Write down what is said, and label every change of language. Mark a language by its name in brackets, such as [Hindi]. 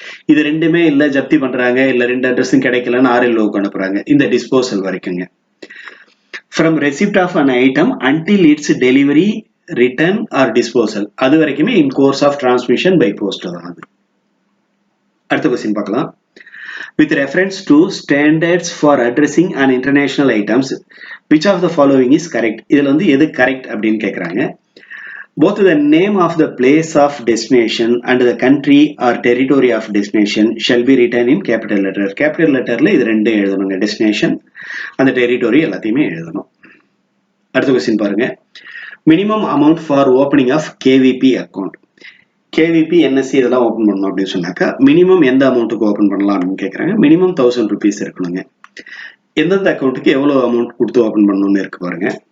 [Tamil] இது ரெண்டுமே இல்ல ஜப்தி பண்றாங்க, இல்ல ரெண்டு அட்ரஸும் கிடைக்கலன்னு RLOக்கு அனுப்புறாங்க. இந்த disposal வரைக்குங்க. [English] from receipt of an item until its delivery, return or disposal, [Tamil] அது வரைக்குமே இன் course of transmission by post தான் அது. அடுத்த கொஸ்டின் பார்க்கலாம். [English] With reference to standards for addressing an international items, which of the following is correct? [Tamil] இதுல வந்து எது correct அப்படின்னு கேக்குறாங்க. [English] Both the name of the place of destination and the country or territory of destination shall be written in capital letter. [Tamil] Capital letterல இது ரெண்டும் எழுதணுங்க. Destination அந்த territory எல்லாத்தையுமே எழுதணும். அடுத்த கொஸ்டின் பாருங்க. [English] Minimum amount for opening of KVP account. [Tamil] KVP, NSC இதெல்லாம் open பண்ணணும் அப்படின்னு சொன்னாக்கா மினிமம் எந்த அமௌண்ட்டுக்கு ஓப்பன் பண்ணலாம் அப்படின்னு கேட்குறாங்க. மினிமம் 1000 rupees இருக்கணுங்க. எந்தெந்த அக்கௌண்ட்டுக்கு எவ்வளோ அமௌண்ட் கொடுத்து ஓப்பன் பண்ணணும்னு இருக்கு பாருங்க.